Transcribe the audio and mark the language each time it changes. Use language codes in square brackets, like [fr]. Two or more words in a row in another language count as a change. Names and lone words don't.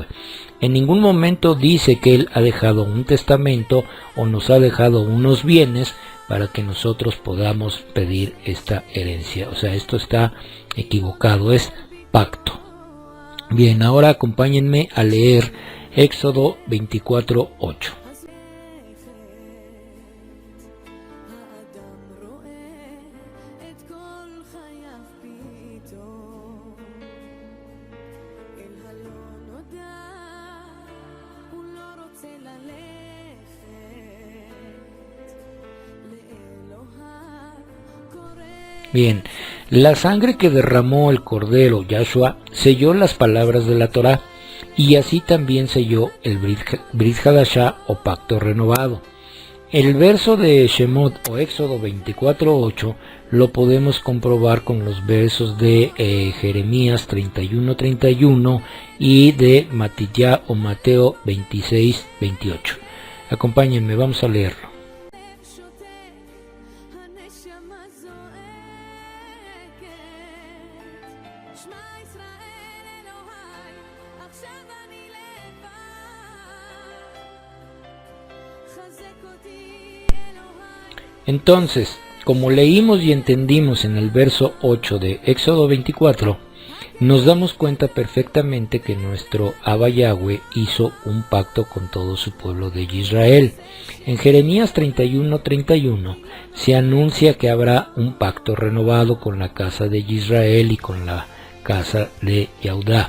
[es] En ningún momento dice que Él ha dejado un testamento o nos ha dejado unos bienes para que nosotros podamos pedir esta herencia. O sea, esto está equivocado, es pacto. Bien, ahora acompáñenme a leer Éxodo 24:8. [he] האדם רואה את כל חייו פתאום אל הלא נודע הוא לא רוצה ללכת לאלוהיו קורא [es] Bien, la sangre que derramó el Cordero Yahshua selló las palabras de la Torá, y así también selló el [he] ברית חדשה [es] o pacto renovado. El verso de Shemot o Éxodo 24:8 lo podemos comprobar con los versos de Jeremías 31:31 y de Matillá o Mateo 26:28. Acompáñenme, vamos a leerlo. [he] הלב שותק, הנשמה זועקת. שמע ישראל אלוהי, עכשיו אני לבד. חזק אותי אלוהי. [es] Entonces, como leímos y entendimos en el verso 8 de Éxodo 24, nos damos cuenta perfectamente que nuestro Abba Yahweh hizo un pacto con todo su pueblo de Israel. En Jeremías 31:31 se anuncia que habrá un pacto renovado con la casa de Israel y con la casa de Yahudá.